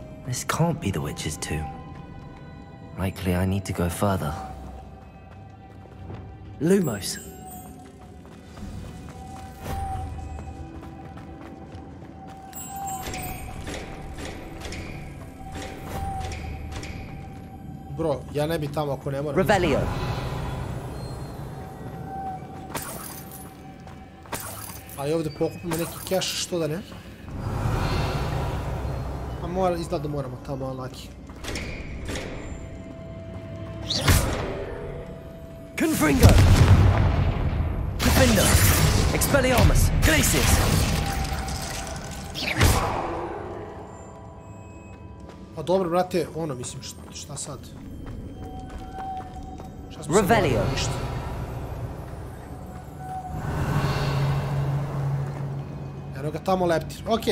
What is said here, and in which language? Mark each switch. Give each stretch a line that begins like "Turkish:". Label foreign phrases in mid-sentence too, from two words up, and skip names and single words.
English: This can't be the witch's tomb. Likely I need to go further. Lumos.
Serbian: Bro, ja ne bi tamo ako ne moram. Revelio. A i ovdje pokupimo neki cash, što da ne? A mora, izgleda da moramo tamo, unlucky. Confringo. Defender. Expelliarmus. Glacius. Pa dobro, brate, ono, mislim, šta sad? Revelio. Eno ga tamo leptir. Okej.